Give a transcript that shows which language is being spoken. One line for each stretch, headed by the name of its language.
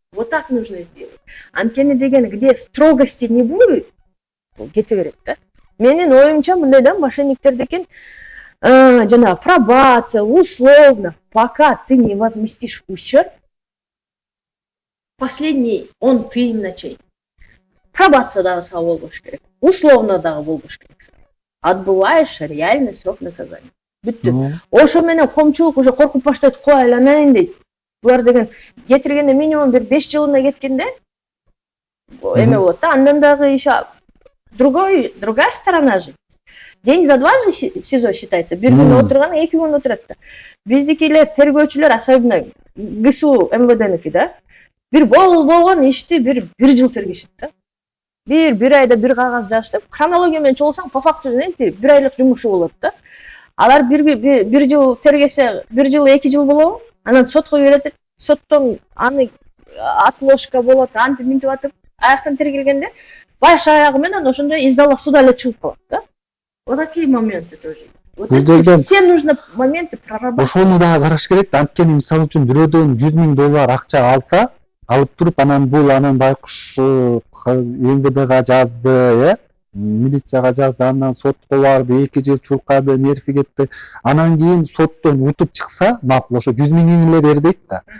Russian: Вот так нужно сделать.
Kyrgyz: Анткени деген,
Russian: где строгости не будет,
Kyrgyz: кете берет,
Russian: да?
Kyrgyz: Менин оюмча мындай да, мошенниктер деген жана пробация, условно,
Russian: пока ты не возместишь ущерб,
Kyrgyz: последний он ты им начей. Пробация дагы сау болбош керек, условно дагы болбош керек.
Russian: Отбываешь реальный срок наказания.
Kyrgyz: Бүттү. Ошо менен коомчулук уже коркуп баштайт, кой айланайын дейт. Булар деген кетиргенде минимум бир 5 жылына кеткенде эме болот да. Андан дагы
Russian: еще другая сторона
Kyrgyz: же.
Russian: День за два же в СИЗО считается.
Kyrgyz: Бир күн отурган, 2 күн отурат да. Биздикилер тергөөчүлөр, особенно ГСУ МВДники да. Бир болгон ишти бир жыл тергешет да. Бир айда бир кагаз жазып, хронология менен чогулсаң, по факту бир айлык жумушу болот да. Алар бир жыл тергесе, 1 жыл 2 жыл болобу? Анан сотко берет, соттон аны отложка болот, антип минтип атып, аяктан тергелгенде баш аягы менен ошондой
Russian: из зала суда
Kyrgyz: эле чыгып калат да.
Russian: Вот такие моменты тоже. Вот все нужно моменты прорабатывать.
Kyrgyz: Ошону дагы караш керек да. Анткени мисалы үчүн бирөөдөн $100,000 акча алса, алып туруп анан бул анан байкуш МВДга жазды, милицияга жазды, андан сотко барды, 2 жыл чуркады, нерви кетти. Анан кийин соттон утуп чыкса, макул ошо $100,000 эле бер дейт да.